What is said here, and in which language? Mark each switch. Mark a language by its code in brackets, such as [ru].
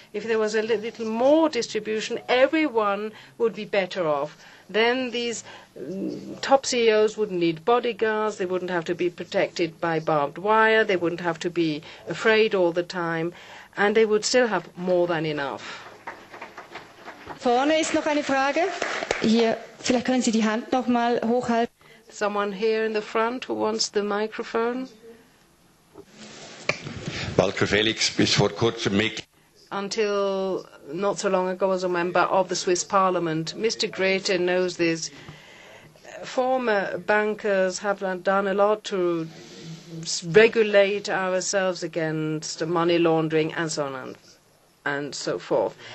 [en] If there was a little more distribution, everyone would be better off. Then these top CEOs wouldn't need bodyguards, they wouldn't have to be protected by barbed wire, they wouldn't have to be afraid all the time, and they would still have more than enough. [de] Vorne ist noch eine Frage. Hier, vielleicht können Sie die Hand noch mal hochhalten. [en] Someone here in the front who wants the microphone? [de] Walter Felix, bis vor kurzem [en] until not so long ago was a member of the Swiss Parliament. Mr. Grete knows this. Former bankers have done a lot to regulate ourselves against money laundering and so on and so forth.